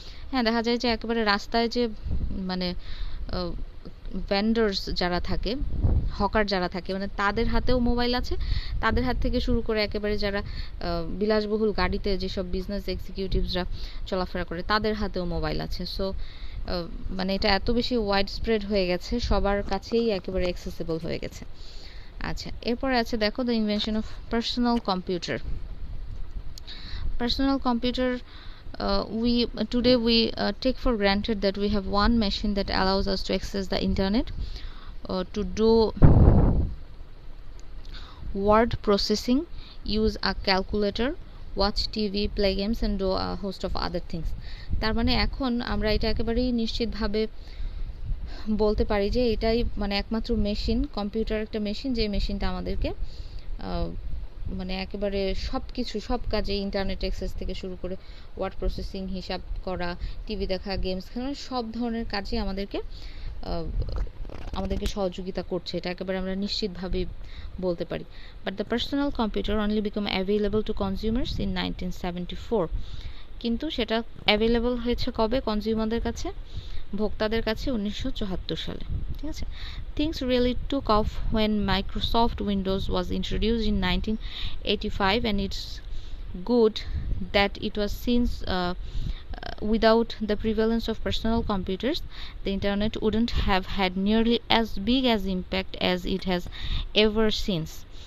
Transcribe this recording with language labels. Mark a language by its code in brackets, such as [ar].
[bn] হ্যাঁ, দেখা যায় যে একেবারে রাস্তায় যে মানে ভেন্ডার্স যারা থাকে, হকার যারা থাকে, মানে তাদের হাতেও মোবাইল আছে, তাদের হাত থেকে শুরু করে একেবারে যারা বিলাসবহুল গাড়িতে যেসব বিজনেস এক্সিকিউটিভসরা চলাফেরা করে তাদের হাতেও মোবাইল আছে। সো মানে এটা এত বেশি ওয়াইড স্প্রেড হয়ে গেছে, সবার কাছেই একেবারে অ্যাক্সেসিবল হয়ে গেছে। আচ্ছা, এরপরে আছে দেখো [en] The invention of personal computer. Personal computer, today we take for granted that we have one machine that allows us to access the internet, to do word processing, use a calculator, watch TV, play games and do a host of other things. [bn] তার মানে এখন আমরা এটা একেবারেই নিশ্চিতভাবে বলতে পারি যে এটাই মানে একমাত্র মেশিন, কম্পিউটার একটা মেশিন, যে মেশিনটা আমাদেরকে মানে একেবারে সব কিছু, সব কাজে ইন্টারনেট অ্যাক্সেস থেকে শুরু করে ওয়ার্ড প্রসেসিং, হিসাব করা, টিভি দেখা, গেমস খেলা, সব ধরনের কাজে আমাদেরকে সহযোগিতা করছে, এটা একেবারে আমরা নিশ্চিতভাবেই বলতে পারি। [en] But the personal computer only become available to consumers in 1974। [bn] কিন্তু সেটা অ্যাভেলেবল হয়েছে কবে কনজিউমারদের কাছে, ভোক্তাদের কাছে 1974 সালে। ঠিক আছে, [en] things really took off when Microsoft Windows was introduced in 1985, and it's good that it was since without the prevalence of personal computers the internet wouldn't have had nearly as big as impact as it has ever since.